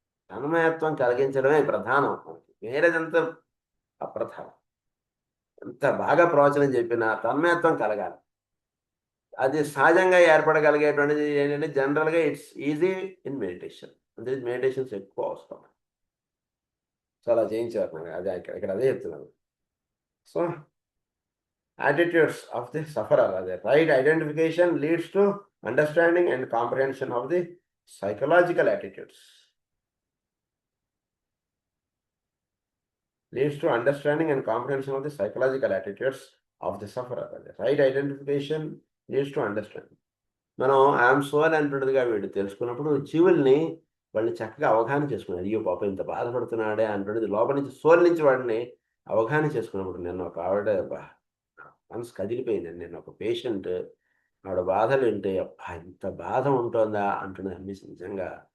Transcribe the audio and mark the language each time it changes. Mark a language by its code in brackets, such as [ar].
[te] తన్మయత్వం కలిగించడమే ప్రధానం మనకి, వేరేదంతా అప్రధానం. ఎంత బాగా ప్రవచనం చెప్పినా తన్మయత్వం కలగాలి. అది సహజంగా ఏర్పడగలిగేటువంటిది ఏంటంటే జనరల్గా [en] It's easy in meditation. [te] అంటే మెడిటేషన్స్ ఎక్కువ అవసరం. సో అలా చేయించారు నాకు, అదే ఇక్కడ అదే చెప్తున్నాను. [en] So attitudes of the sufferer, the right identification leads to understanding and comprehension of the psychological attitudes. Leads to understanding and comprehension of the psychological attitudes of the sufferer. The right identification leads to understanding. [te] మనం I'm soul అంటుండదుగా వీడు తెలుసుకున్నప్పుడు జీవుల్ని వాళ్ళని చక్కగా అవగాహన చేసుకున్నాడు. అయ్యో పాప ఇంత బాధపడుతున్నాడే అంటుండేది లోపల నుంచి, సోల్ నుంచి వాడిని అవగాహన చేసుకున్నప్పుడు. నిన్న ఒక ఆవిడ మనసు కదిలిపోయిందండి. నేను ఒక పేషెంట్, ఆవిడ బాధలు వింటే అబ్బా ఇంత బాధ ఉంటుందా అంటున్నది అనిపిస్తుంది నిజంగా.